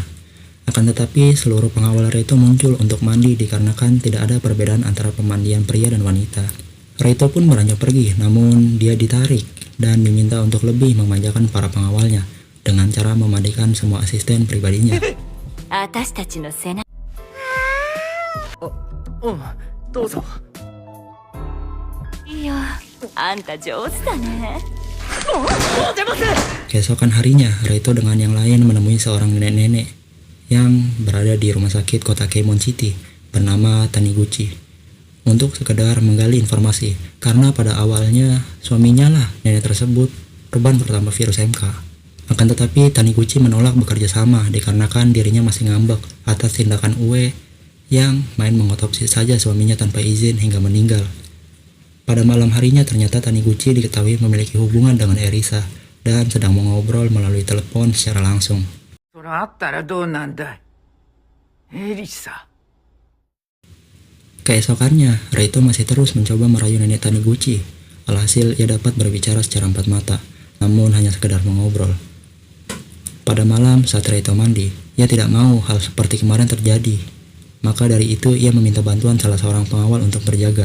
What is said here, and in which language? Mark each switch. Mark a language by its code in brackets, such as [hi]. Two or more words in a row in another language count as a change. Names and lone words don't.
[id] Akan tetapi seluruh pengawal Reito muncul untuk mandi dikarenakan tidak ada perbedaan antara pemandian pria dan wanita. Reito pun beranjak pergi, namun dia ditarik dan diminta untuk lebih memanjakan para pengawalnya dengan cara memandikan semua asisten pribadinya. [ja] 私たちの背中どうぞ。いやあんた上手だね。 [id] Keesokan harinya, Reito dengan yang lain menemui seorang nenek-nenek yang berada di rumah sakit kota Keimon City bernama Taniguchi untuk sekedar menggali informasi karena pada awalnya suaminya lah nenek tersebut korban pertama virus MK. Akan tetapi Taniguchi menolak bekerja sama dikarenakan dirinya masih ngambek atas tindakan UE yang main mengotopsi saja suaminya tanpa izin hingga meninggal. Pada malam harinya ternyata Taniguchi diketahui memiliki hubungan dengan Erisa dan sedang mengobrol melalui telepon secara langsung. [ja] そらあったらどうなんだい。エリサ。 [id] Keesokannya, Reito masih terus mencoba merayu nenek Taniguchi. Alhasil ia dapat berbicara secara empat mata, namun hanya sekedar mengobrol. Pada malam saat Reito mandi, ia tidak mau hal seperti kemarin terjadi. Maka dari itu ia meminta bantuan salah seorang pengawal untuk berjaga.